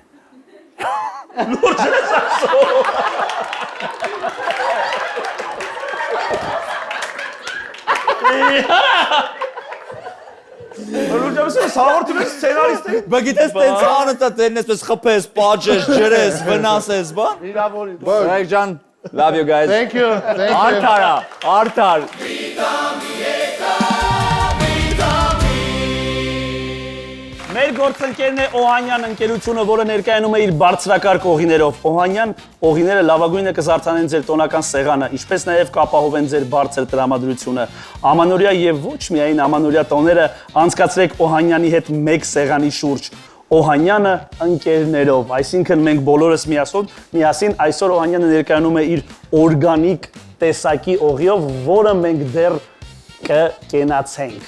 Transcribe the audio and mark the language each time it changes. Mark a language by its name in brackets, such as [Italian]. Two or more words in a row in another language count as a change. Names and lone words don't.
[Armenian] լուրջ ես ասում։ Լուրջ ես ասում, հաղորդում ես սցենարիստին։ Բա գիտես տենց անընդհատ դերն ես խփես, պաճես, ջրես, վնասես, բան։ Իրավորի։ Ռայք ջան, [English] love you guys։ Thank you. [Armenian] Արդար։ Մեր գործընկերն է Օհանյան ընկերությունը, որը ներկայանում է իր բարձրակարգ օղիներով։ Օհանյան օղիները լավագույնը կզարդանեն ձեր տոնական սեղանը, ինչպես նաև կապահովեն ձեր բարձր տրամադրությունը։ Ամանորյա եւ ոչ միայն ամանորյա տոները անցկացրեք Օհանյանի հետ մեկ սեղանի շուրջ։ Օհանյանը ընկերներով, այսինքն մենք բոլորս միասին այսօր Օհանյանը ներկայանում է իր օրգանիկ տեսակի օղիով, որը մենք դեռ կկենացենք։